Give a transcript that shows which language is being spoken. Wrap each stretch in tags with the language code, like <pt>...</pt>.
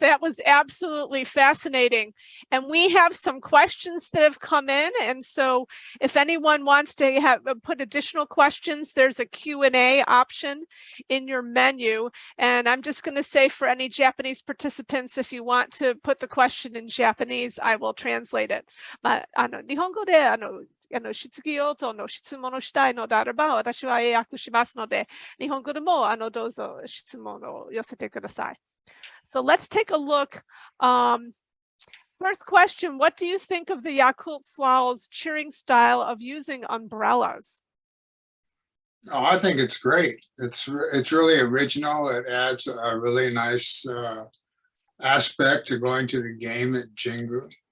<en>That was absolutely fascinating. And we have some questions that have come in. And so if anyone wants to put additional questions, there's a Q&A option in your menu. And I'm just going to say for any Japanese participants, if you want to put the question in Japanese, I will translate it.</en> <ja>日本語で質疑応答の質問をしたいのであれば、私は英訳しますので、日本語でもどうぞ質問を寄せてください。</ja> <en>So let's take a look. First question, what do you think of the Yakult Swallows cheering style of using umbrellas? Oh, I think it's great. It's really original. It adds a really nice aspect to going to the game at Jingu.</en>